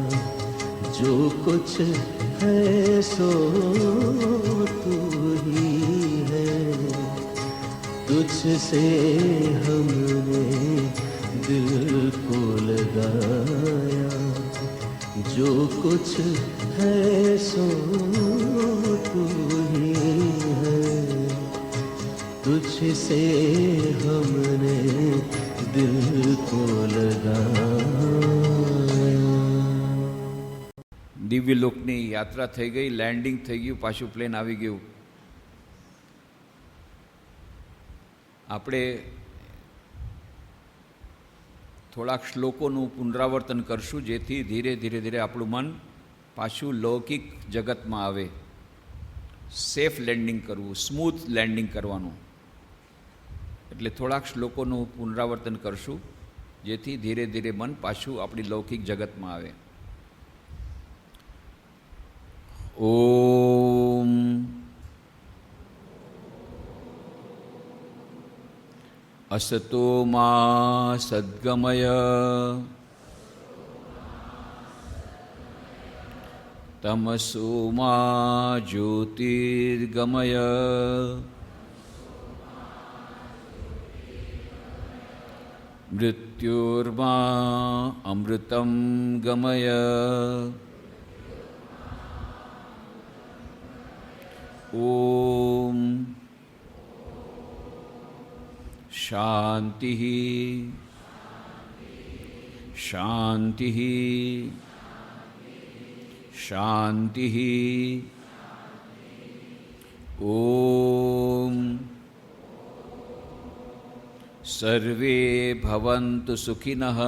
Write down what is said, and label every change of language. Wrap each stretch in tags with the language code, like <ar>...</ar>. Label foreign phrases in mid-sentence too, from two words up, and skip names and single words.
<hi>जो कुछ है सो तू ही है, तुझसे हमने दिल को लगाया। जो कुछ है सो तू ही है, तुझसे हमने दिल को लगाया।</hi> <gu>દિવ્ય લોકની યાત્રા થઈ ગઈ, લેન્ડિંગ થઈ ગયું, પાછું પ્લેન આવી ગયું. આપણે થોડાક શ્લોકોનું પુનરાવર્તન કરશું, જેથી ધીરે ધીરે ધીરે આપણું મન પાછું લૌકિક જગતમાં આવે.</gu> <en>safe landing</en> <gu>કરવું,</gu> <en>smooth landing</en> <gu>કરવાનું. એટલે થોડાક શ્લોકોનું પુનરાવર્તન કરશું, જેથી ધીરે ધીરે મન પાછું આપણી લૌકિક જગતમાં આવે.</gu> <sa>ઓમ असतो मा सद्गमय તમસો મા જ્યોતિર્ગમય મૃત્યુર્મા અમૃતમ ગમય ઓમ શાંતિ શાંતિ શાંતિ ઓમ સર્વે ભવન્તુ સુખિનઃ</sa>